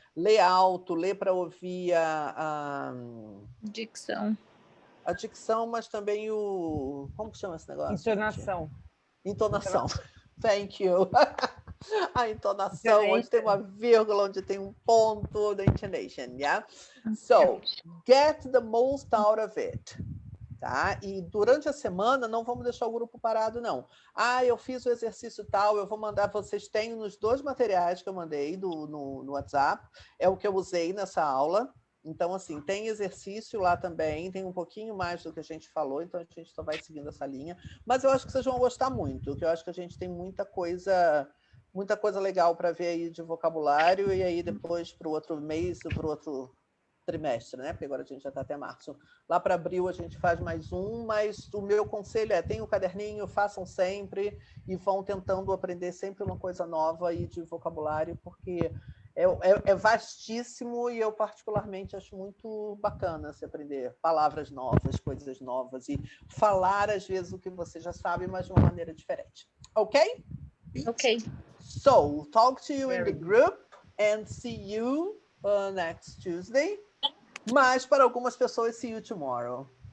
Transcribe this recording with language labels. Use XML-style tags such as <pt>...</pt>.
<pt>Lê alto, lê para ouvir a dicção. A dicção, mas também como que chama esse negócio? Entonação. Entonação.</pt> <en>Thank you.</en> <pt>A entonação, onde tem uma vírgula, onde tem um ponto,</pt> <en>the intonation,</en> <pt>yeah?</pt> <en>So, get the most out of it,</en> <pt>tá? E durante a semana, não vamos deixar o grupo parado, não. Eu fiz o exercício tal, eu vou mandar, vocês têm nos 2 materiais que eu mandei no WhatsApp, é o que eu usei nessa aula. Então, assim, tem exercício lá também, tem um pouquinho mais do que a gente falou, então a gente só vai seguindo essa linha. Mas eu acho que vocês vão gostar muito, porque eu acho que a gente tem muita coisa legal para ver aí de vocabulário, e aí depois para o outro mês, para o outro trimestre, né? Porque agora a gente já está até março. Lá para abril a gente faz mais um, mas o meu conselho é, tenham o caderninho, façam sempre e vão tentando aprender sempre uma coisa nova aí de vocabulário, porque é vastíssimo e eu particularmente acho muito bacana se aprender palavras novas, coisas novas e falar às vezes o que você já sabe, mas de uma maneira diferente. Ok? Ok.</pt> <en>So, talk to you in the group and see you next Tuesday.</en> <pt>Mas para algumas pessoas,</pt> <en>see you tomorrow.</en>